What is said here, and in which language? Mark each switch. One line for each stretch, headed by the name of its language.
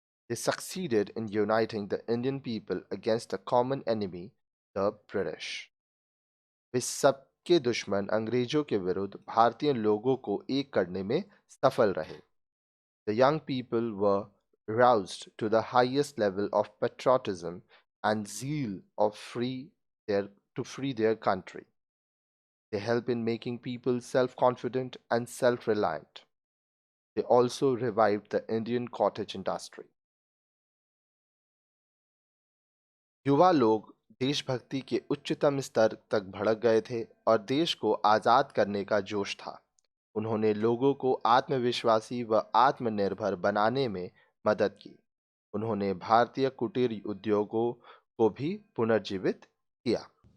English: They succeeded in uniting the Indian people against a common enemy, the British.
Hindi: वे सबके दुश्मन अंग्रेजों के विरुद्ध भारतीय लोगों को एक करने में सफल रहे.
English: The young people were roused to the highest level of patriotism and zeal of free their country. They help in making people self-confident and self-reliant. They also revived the Indian cottage industry.
Hindi: युवा लोग देशभक्ति के उच्चतम स्तर तक भड़क गए थे और देश को आजाद करने का जोश था. उन्होंने लोगों को आत्मविश्वासी व आत्मनिर्भर बनाने में मदद की. उन्होंने भारतीय कुटीर उद्योगों को भी पुनर्जीवित किया.